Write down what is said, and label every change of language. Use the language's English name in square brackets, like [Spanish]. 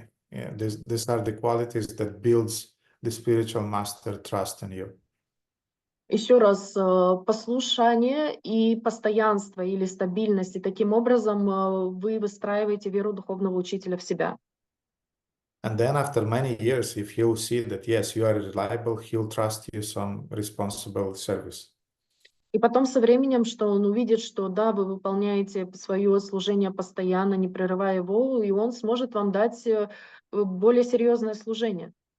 [English] These are the qualities that builds the spiritual master trust in you. [Russian] Еще раз, послушание и постоянство или стабильность, и таким образом вы выстраиваете веру духовного учителя в себя. [English] And then after many years, if he'll see that, yes, you are reliable, he'll trust you some responsible service. [Russian] И потом со временем, что он увидит, что да, вы выполняете свое служение постоянно, не прерывая его, и он сможет вам дать более серьезное служение.